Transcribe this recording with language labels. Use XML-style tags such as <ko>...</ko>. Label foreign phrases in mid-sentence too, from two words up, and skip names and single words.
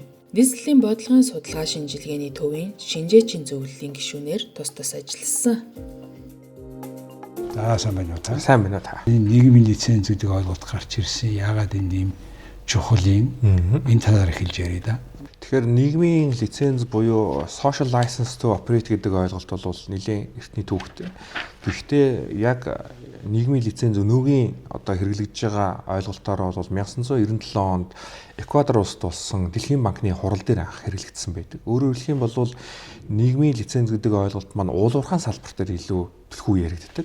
<mn>Нийслэлийн бодлогын судалгаа шинжилгээний төвийн шинжээчийн зөвлөлийн гишүүнээр тус тус ажилласан. За сайн байна уу та? Сайн байна уу та? Энэ нийгмийн лицензүүдийг ойлгох гарч ирсэн. Яагаад энэ юм чухлын энэ талаар хэлж ярив да. Тэгэхээр нийгмийн лиценз буюу</mn> <en>social license to operate</en> <mn>гэдэг ойлголт бол нэлээд эртний түүхтэй. Гэхдээ яг нийгмийн лиценз өнөөгийн одоо хэрэглэгдэж байгаа ойлголтоор бол 1997 онд Эквадор улсад болсон Дэлхийн банкны хурал дээр анх хэрэглэгдсэн байдаг. Өөрөөр хэлэх юм бол нийгмийн лиценз гэдэг ойлголт маань уулуурхаан салбар дээр илүү төлхөө яригддаг.</mn>